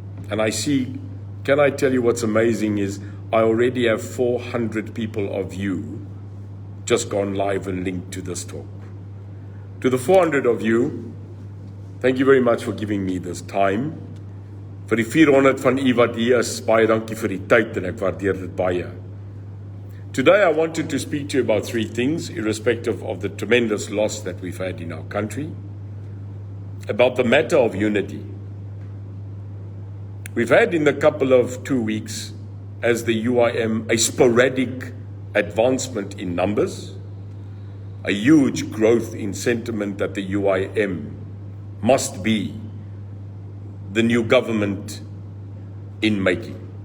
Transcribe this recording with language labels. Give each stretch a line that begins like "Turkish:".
English: And I see, can I tell you what's amazing is I already have 400 people of you just gone live and linked to this talk. To the 400 of you, thank you very much for giving me this time.
Afrikaans: Vir die 400 van u wat hier is, baie dankie vir die tyd en ek waardeer dit baie.
English: Today I wanted to speak to you about three things, irrespective of the tremendous loss that we've had in our country. about the matter of unity. We've had in the couple of 2 weeks as the UIM a sporadic advancement in numbers, a huge growth in sentiment that the UIM must be the new government in making.